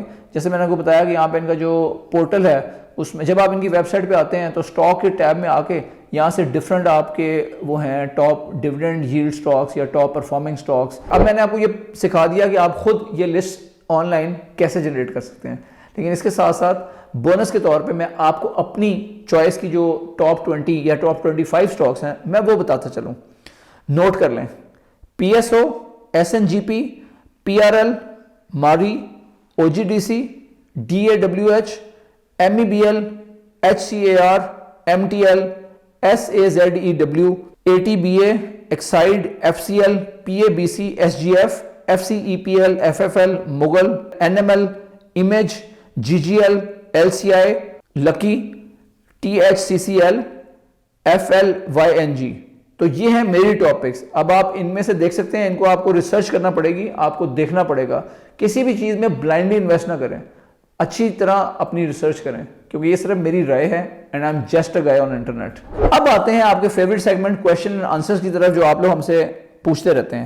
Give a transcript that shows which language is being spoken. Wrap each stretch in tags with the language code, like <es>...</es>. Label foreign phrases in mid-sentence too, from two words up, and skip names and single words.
<hi>जैसे मैंने आपको बताया कि यहाँ पे इनका जो पोर्टल है उसमें जब आप इनकी वेबसाइट पे आते हैं तो स्टॉक के टैब में आके यहाँ से डिफरेंट आपके वो हैं</hi> <en>top dividend yield stocks</en> <hi>या</hi> <en>top performing stocks.</en> <hi>अब मैंने आपको ये सिखा दिया कि आप खुद ये</hi> <en>list online</en> <hi>कैसे जनरेट कर सकते हैं, लेकिन इसके साथ साथ बोनस के तौर पे मैं आपको अपनी चॉइस की जो टॉप 20 या</hi> <en>top 25 stocks</en> <hi>हैं मैं वो बताता चलूँ। नोट कर लें, PSO, SNGP, PRL, मारी, OGDC, DAWH, MEBL, HCAR, MTL, SAZEW, ATBA, Exide, FCL, PABC, SGF, FCEPL, FFL, मुगल, NML, इमेज, GGL, LCI, लकी, THCCL, FLYNG। तो ये हैं मेरी टॉपिक्स। अब आप इनमें से देख सकते हैं, इनको आपको रिसर्च करना पड़ेगी, आपको देखना पड़ेगा। किसी भी चीज़ में</hi> <en>blindly invest</en> <hi>ना करें, अच्छी तरह अपनी रिसर्च करें, क्योंकि ये सिर्फ मेरी राय है</hi> <en>and I am just a guy on internet.</en> <hi>अब आते हैं आपके</hi> <en>favorite segment question and answers</en> <hi>की तरफ जो आप लोग हमसे पूछते रहते हैं।</hi>